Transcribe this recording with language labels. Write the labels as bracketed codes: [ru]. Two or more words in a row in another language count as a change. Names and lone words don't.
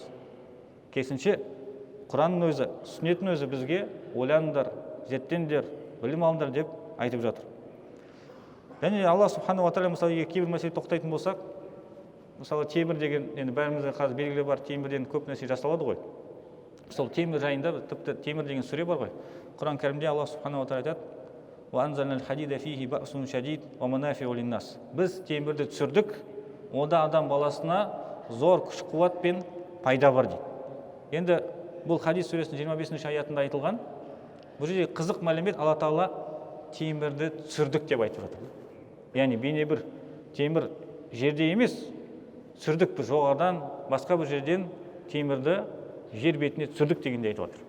[kk] Керісінше Құранның өзі, сүннеттің өзі бізге ойланыңдар, зерттеңдер, білім алыңдар деп айтып жатыр. Және [ar] الله سبحانه وتعالى [kk] мысалы кейбір мәселе тоқтайтын болсақ, мысалы темір деген, енді бәрімізде қазір белгілі бар, темірден көп нәрсе жасалады ғой. Сол темір жайында тіпті темір деген сүре бар ғой. Құран кәрімде [ar] الله سبحانه وتعالى [kk] айтады: [ar] "وأنزلنا الحديد فيه بأس شديد ومنافع للناس". [kk] Біз темірді түсірдік, онда адам баласына зор күш-қуат пен пайда бар дейді. Енді бұл хадис сүресінің 25-ші аятында айтылған. Бұл жерде қызық мәлімет, Алла Тағала темірді түсірдік деп айтып жатыр. Яғни бейне бір темір жерде емес, түсірдік бір жоғарыдан, басқа бір жерден темірді жер бетіне түсірдік дегенде айтып жатыр.